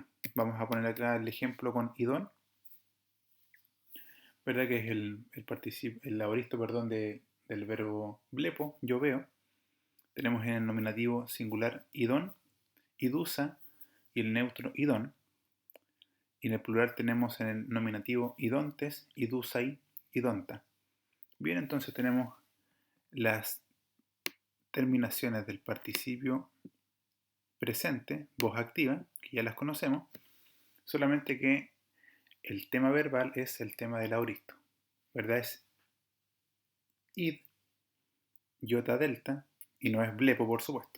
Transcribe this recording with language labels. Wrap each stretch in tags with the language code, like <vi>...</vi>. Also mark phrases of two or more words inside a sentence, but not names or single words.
<es>Vamos a poner acá el ejemplo con idón, ¿verdad? Que es el auristo, perdón, del verbo blepo, yo veo. Tenemos en el nominativo singular</es> <el>ἰδών, ἰδοῦσα</el> <es>y el neutro idón. Y en el plural tenemos en el nominativo</es> <el>ἰδόντες, ἰδοῦσαι, ἰδόντα.</el> <es>Bien, entonces tenemos las terminaciones del participio presente, voz activa, que ya las conocemos, solamente que el tema verbal es el tema del auristo, ¿verdad? Es id, iota, delta, y no es blepo, por supuesto.</es>